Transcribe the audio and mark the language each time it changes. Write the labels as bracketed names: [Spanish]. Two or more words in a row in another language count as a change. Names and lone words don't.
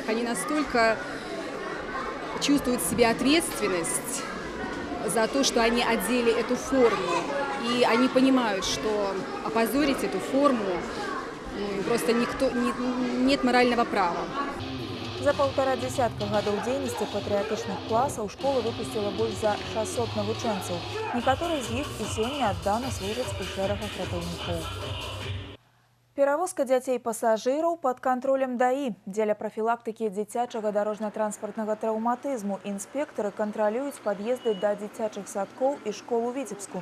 [Russian] Они настолько чувствуют в себе ответственность за то, что они одели эту форму. И они понимают, что опозорить эту форму просто нет морального права. [Belarusian] За 1,5 десятка гадоў дзейнасці патрыятычных класаў школа выпусціла больш за 600 навучэнцаў. Некаторыя з іх і сёння аддана служаць у шэрагах ратаўнікоў. Перавозка дзяцей-пасажыраў пад кантролем ДАІ. Дзеля прафілактыкі дзіцячага дарожна-транспартнага траўматызму інспектары кантралююць пад'езды да дзіцячых садкоў і школ у Віцебску.